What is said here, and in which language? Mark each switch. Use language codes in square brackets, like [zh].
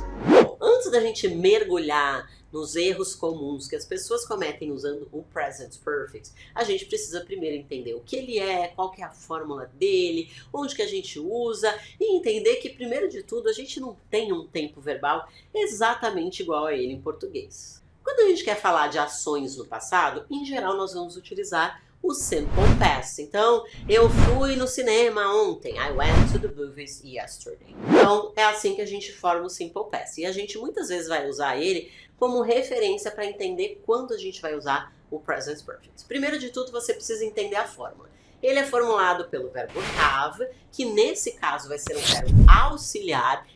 [pt] Bom, antes da gente mergulhar nos erros comuns que as pessoas cometem usando o Present Perfect, a gente precisa primeiro entender o que ele é, qual que é a fórmula dele, onde que a gente usa e entender que, primeiro de tudo, a gente não tem um tempo verbal exatamente igual a ele em português. Quando a gente quer falar de ações no passado, em geral nós vamos utilizar o Simple Past. Então, eu fui no cinema ontem. [en] I went to the movies yesterday. [pt] Então, é assim que a gente forma o Simple Past. E a gente muitas vezes vai usar ele como referência para entender quando a gente vai usar o Present Perfect. Primeiro de tudo, você precisa entender a fórmula. Ele é formulado pelo verbo have, que nesse caso vai ser um verbo auxiliar.